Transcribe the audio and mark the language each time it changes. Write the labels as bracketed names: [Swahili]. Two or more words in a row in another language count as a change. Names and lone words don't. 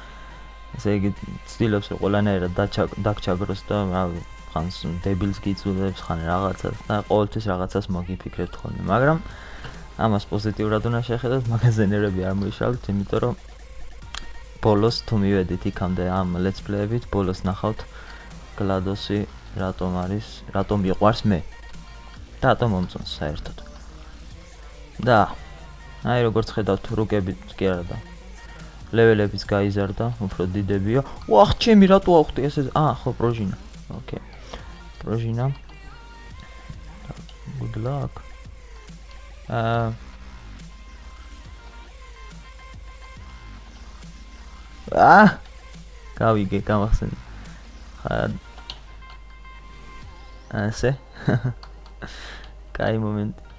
[Georgian] ესე იგი ცდილობს რომ ყველანაირად დაგჩაგროს და რავი, ხან დებილს გიწუდებს, ხან რაღაცას და ყოველთვის რაღაცას მოგიფიქრებთ ხოლმე, მაგრამ ამას პოზიტიურად უნდა შეხედოთ, მაგაზე ნერვები არ მოიშალოთ, იმიტომ რომ ბოლოს თუ მივედით იქამდე ამ [English] let's play- [Georgian] ებით, ბოლოს ნახავთ GLaDOS-ი რატომ მიყვარს მე და რატომ მომწონს საერთოდ. და აი როგორც ხედავთ, რუკებით კი არა და ლეველებიც გაიზარდა, უფრო დიდებია. ვახ, ჩემი რატო ავხდი ესე? ხო, პროჟინა. ოკეი. პროჟინა. [English] Good luck. [Georgian] გავიგე, გამახსენე. ასე. კაი მომენტი.